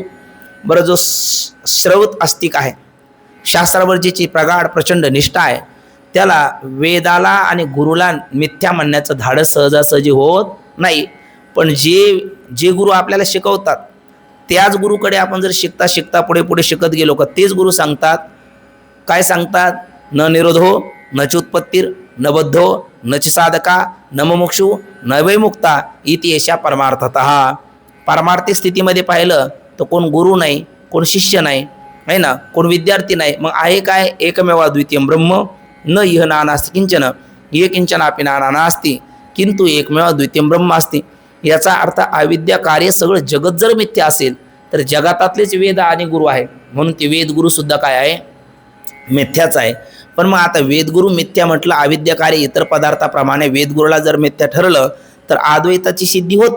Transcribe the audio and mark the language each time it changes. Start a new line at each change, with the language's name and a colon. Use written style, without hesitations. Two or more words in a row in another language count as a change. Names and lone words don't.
Marathi: बरं, जो श्रवत आस्तिक आहे, शास्त्रावर ज्याची प्रगाढ प्रचंड निष्ठा आहे, त्याला वेदाला आणि गुरुला मिथ्या म्हणण्याचं धाडस सहजासहजी होत नाही. पण जे गुरु आपल्याला शिकवतात त्याच गुरुकडे आपण जर शिकता शिकता पुढे पुढे शिकत गेलो का तेच गुरु सांगतात. काय सांगतात?
Sanskrit: न निरोधो न चुत्पत्तीर न बद्धो न च साधका न मुमुक्षु न वै मुक्ता इति एषा परमार्थतः.
Marathi: पारमार्थिक स्थितीमध्ये पाहिलं तर कोण गुरु नाही, कोण शिष्य नाही, आहे ना, कोण विद्यार्थी नाही. मग आहे काय?
Sanskrit: एकमेव अद्वितीय ब्रह्म न इह नानास्ति किंचन ये किंचनापि नाना नास्ति
Marathi: किंतु एकमेव अद्वितीय ब्रह्म असते. याचा अर्थ अविद्या कार्य सगळं जगत जर मिथ्या असेल तर जगातातलेच वेद आणि गुरु आहे, म्हणून ते वेदगुरु सुद्धा काय आहे? मिथ्याच आहे. पण मग आता वेदगुरु मिथ्या म्हटलं, अविद्या कार्य इतर पदार्थाप्रमाणे वेदगुरूला जर मिथ्या ठरलं तर अद्वैताची सिद्धी होते.